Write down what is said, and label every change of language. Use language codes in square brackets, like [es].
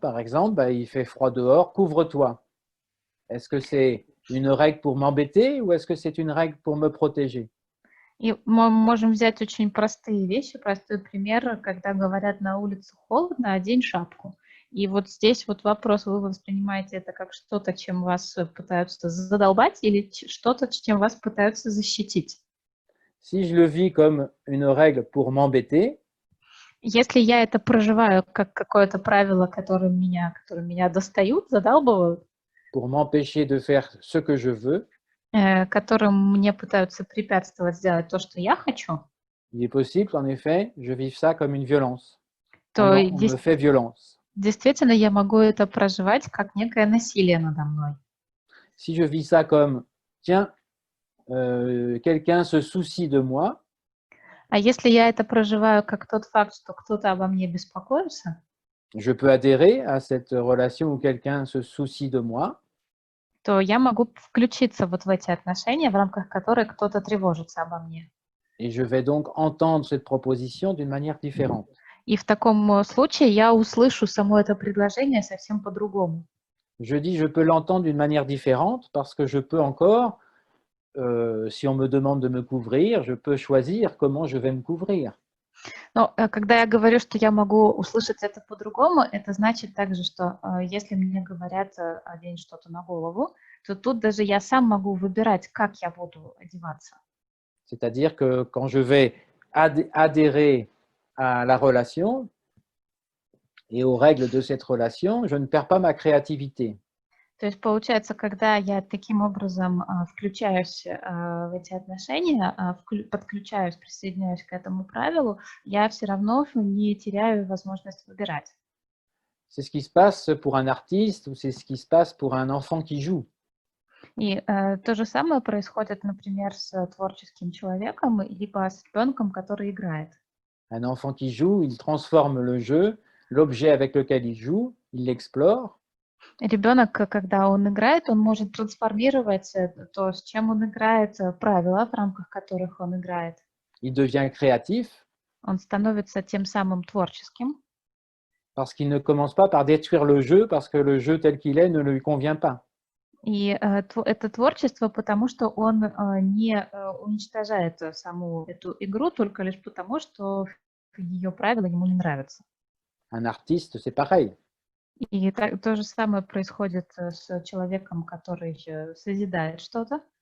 [fr] Par exemple, il fait froid dehors, couvre-toi. Est-ce que c'est une règle pour m'embêter ou est-ce que c'est une règle pour me protéger? [ru] И мы можем взять очень простые вещи, простой пример, когда говорят на улице холодно, одень шапку. И вот здесь вот вопрос, вы воспринимаете это как что-то, чем вас пытаются задолбать, или что-то, чем вас пытаются защитить? [fr] Si je le vis comme une règle pour m'embêter, [ru] если я это проживаю как какое-то правило, которым меня достают, задалбывают, [fr] pour m'empêcher de faire ce que je veux, [ru] которым мне пытаются препятствовать сделать то, что я хочу, [fr] il est possible qu'en effet, je vive ça comme une violence. [ru] то [fr] On me fait violence. [ru] действительно я могу это проживать как некое насилие надо мной. [fr] Si je vis ça comme, tiens, quelqu'un se soucie de moi, [ru] А если я это проживаю как тот факт, что кто-то обо мне беспокоится, [fr] je peux adhérer à cette relation où quelqu'un se soucie de moi, [ru] то я могу включиться вот в эти отношения, в рамках которых кто-то тревожится обо мне. [fr] et je vais donc entendre cette proposition d'une manière différente. [ru] И в таком случае я услышу само это предложение совсем по-другому. [fr] Je dis je peux l'entendre d'une manière différente parce que je peux encore, si on me demande de me couvrir, je peux choisir comment je vais me couvrir. [ru] Но когда я говорю, что я могу услышать это по-другому, это значит также, что если мне говорят одень что-то на голову, то тут даже я сам могу выбирать, как я буду одеваться. [fr] C'est-à-dire que quand je vais adhérer à la relation et aux règles de cette relation, je ne perds pas ma créativité. [ru] То есть получается, когда я таким образом включаюсь в эти отношения, подключаюсь, присоединяюсь к этому правилу, я все равно не теряю возможность выбирать. [fr] C'est ce qui se passe pour un artiste ou c'est ce qui se passe pour un enfant qui joue. [ru] И то же самое происходит, например, с творческим человеком, либо с ребенком, который играет. [fr] Un enfant qui joue, il transforme le jeu, l'objet avec lequel il joue, il l'explore. [ru] Ребенок, когда он играет, он может трансформировать то, с чем он играет, правила, в рамках которых он играет. [fr] Il devient créatif. [ru] Он становится тем самым творческим. [fr] Parce qu'il ne commence pas par détruire le jeu parce que le jeu tel qu'il est ne lui convient pas. [ru] И это творчество, потому что он не уничтожает саму эту игру только лишь потому, что ее правила ему не нравятся. [fr] Un artiste, c'est pareil. [ru] И то же самое происходит с человеком, который созидает что-то.